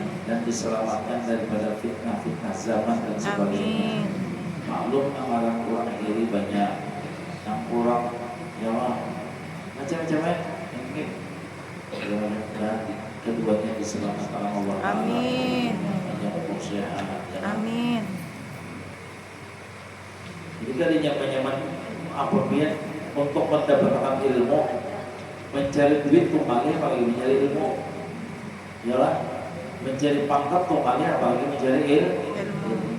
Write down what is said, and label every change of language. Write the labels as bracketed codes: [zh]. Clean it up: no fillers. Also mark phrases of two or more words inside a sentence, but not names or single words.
[id] Dan diselamatkan daripada fitnah-fitnah zaman dan sebagainya. Amin. Maklum yang orang iri banyak, yang kurang ya Allah, macam-macam. Mudah-mudahan keduanya diselamatkan Allah. Amin. Amin. Jadi kan nyaman-nyaman apabila untuk mendapatkan ilmu, mencari duit tumpangnya apalagi mencari ilmu. Yalah, mencari pangkat tumpangnya apalagi mencari ilmu.